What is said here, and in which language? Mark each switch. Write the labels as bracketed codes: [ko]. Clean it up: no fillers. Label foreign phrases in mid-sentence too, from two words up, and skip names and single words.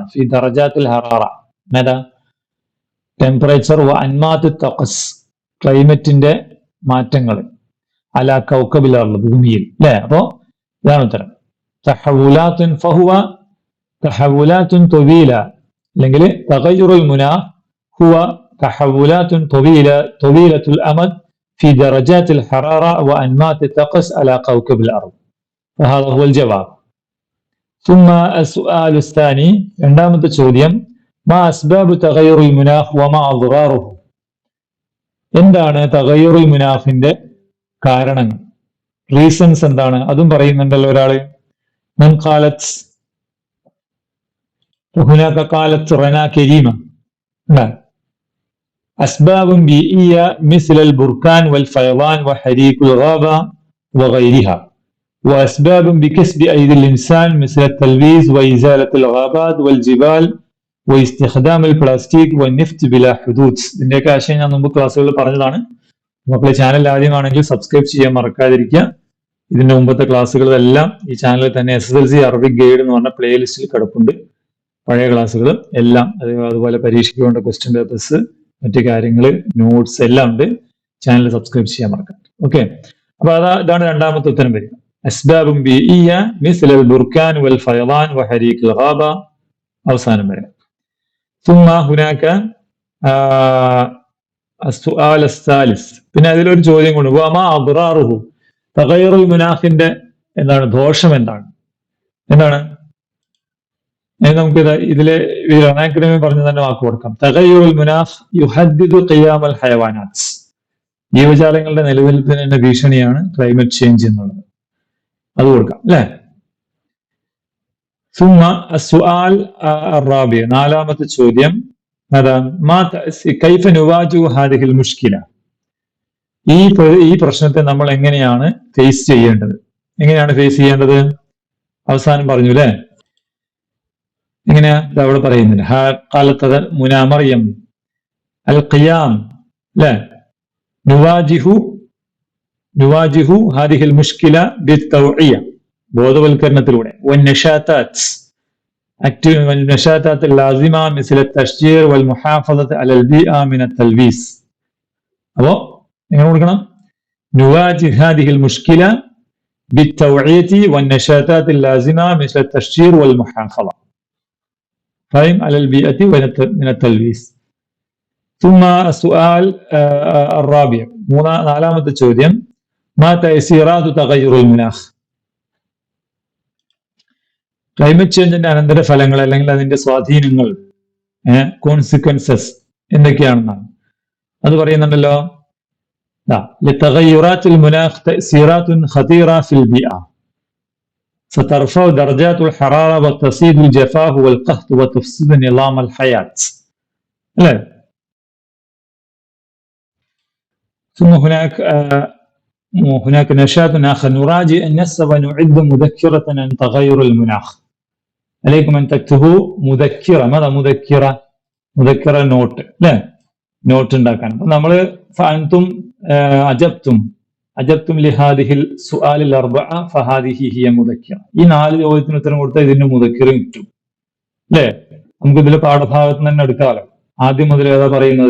[ar] في درجات الحرارة, [ml] ഏതാ ടെമ്പറേച്ചർ, [ar] و أنماط الطقس, [ml] ക്ലൈമറ്റിന്റെ മാറ്റങ്ങൾ, [ar] على كوكب الأرض, ഭൂമിയിൽ. [ml] അല്ലെ? അപ്പോ ഇതാണ് ഉത്തരം. [ar] تحولات فهو تحولات طويلة, അല്ലെങ്കിൽ تغير المناخ هو تحولات طويلة الأمد في درجات الحرارة وأنماط الطقس على كوكب الأرض. فهذا هو الجواب. ثم السؤال الثاني، عندما ചോദ്യം, ما أسباب تغير المناخ وما أضراره. [ml] എന്താണ് [ar] تغير المناخ [ml] കാരണങ്ങൾ, റീസൺസ് എന്താണ്? അതും പറയുന്നുണ്ടല്ലോ ഒരാള്. [ar] من قالت وهناك قالت رنا كريمة. أسباب بيئية مثل البركان والفيضان وحريق الغابة وغيرها، وأسباب بكسب أيدي الإنسان مثل التلويث وإزالة الغابات والجبال واستخدام البلاستيك والنفط بلا حدود. [ml] ഇതിന്റെയൊക്കെ ആശയം ഞാൻ മുമ്പ് ക്ലാസ്സുകളിൽ പറഞ്ഞതാണ്. മക്കളെ ചാനൽ ആദ്യമാണെങ്കിൽ സബ്സ്ക്രൈബ് ചെയ്യാൻ മറക്കാതിരിക്കുക. ഇതിന്റെ മുമ്പത്തെ ക്ലാസ്സുകളെല്ലാം ഈ ചാനലിൽ തന്നെ SSLC അറബിക് ഗൈഡ് എന്ന് പറഞ്ഞ പ്ലേലിസ്റ്റിൽ കിടപ്പുണ്ട്. പഴയ ക്ലാസ്സുകൾ എല്ലാം, അതുപോലെ പരീക്ഷയ്ക്ക് വേണ്ട [en] question papers, [ml] മറ്റു കാര്യങ്ങള്, നോട്ട്സ് എല്ലാം ഉണ്ട്. ചാനൽ സബ്സ്ക്രൈബ് ചെയ്യാൻ മറക്കാം. ഓക്കെ, അപ്പൊ ഇതാണ് രണ്ടാമത്തെ ഉത്തരം വരിക. [ar] أسباب بيئية مثل البركان والفيضان وحريق الغابة, [ml] അവസാനം വരെ. [ar] ثم هناك السؤال الثالث. [ml] പിന്നെ അതിലൊരു ചോദ്യം കൊണ്ട്, [ar] وما أضراره, تغير المناخ [ml] എന്താണ് ദോഷം, എന്താണ് നമുക്ക് ഇതിലെ റനാക്രമി പറഞ്ഞു തന്നെ വാക്ക് കൊടുക്കാം. [ar] تغير المناخ يهدد قيام الحيوانات, [ml] ജീവജാലങ്ങളുടെ നിലനിൽപ്പിന് തന്നെ ഭീഷണിയാണ് [en] climate change [ml] എന്നുള്ളത്. അത് കൊടുക്കാം അല്ലെ? [ar] ثم السؤال الرابع, [ml] നാലാമത്തെ ചോദ്യം, [ar] كيف نواجه هذه المشكلة. [ml] ഈ പ്രശ്നത്തെ നമ്മൾ എങ്ങനെയാണ് ഫേസ് ചെയ്യേണ്ടത്? അവസാനം പറഞ്ഞു അല്ലെ? എങ്ങനെയാ? അവിടെ പറയുന്നില്ല. [ar] قالت منى مريم القيام, അല്ലെ? نواجه هذه المشكلة بالتوعية, ബോധവൽക്കരണത്തിലൂടെ. والنشاطات اللازمة مثل التشجير والمحافظة على البيئة من التلويث. [ml] അപ്പോ എങ്ങനെ കൊടുക്കണം? [ar] نواجه هذه المشكلة بالتوعية والنشاطات اللازمة مثل التشجير والمحافظة على البيئة من التلويث. ثم السؤال الرابع, [ml] നാലാമത്തെ ചോദ്യം, [ar] ما تأثيرات تغير المناخ. [ml] ക്ലൈമറ്റ് ചേഞ്ചിന്റെ അനന്തരഫലങ്ങൾ അല്ലെങ്കിൽ അതിന്റെ സ്വാധീനങ്ങൾ, [en] consequences [ml] എന്തൊക്കെയാണെന്നാണ് അത് പറയുന്നുണ്ടല്ലോ. [ar] لتغيرات المناخ تأثيرات خطيرة في البيئة سترفع درجات الحرارة وتصيب الجفاف والقحط وتفسد نظام الحياة. لا. ثم هناك نشاط آخر، نراجع النص ونعد مذكرة عن تغير المناخ. عليكم أن تكتبوا مذكرة. ماذا مذكرة نوت. [ml] لا നോട്ട് ഉണ്ടാക്കാൻ. അപ്പൊ നമ്മള് [ar] فأنتم أجبتم لهذه السؤال الأربع فهذه هي مذكرة. [ml] ഈ 4 ചോദ്യത്തിന് ഉത്തരം കൊടുത്താൽ ഇതിന്റെ മുദക്കിറും കിട്ടും അല്ലേ? നമുക്ക് ഇതിലെ പാഠഭാഗത്ത് തന്നെ എടുക്കാമല്ലോ. ആദ്യം മുതൽ ഏതാ പറയുന്നത്?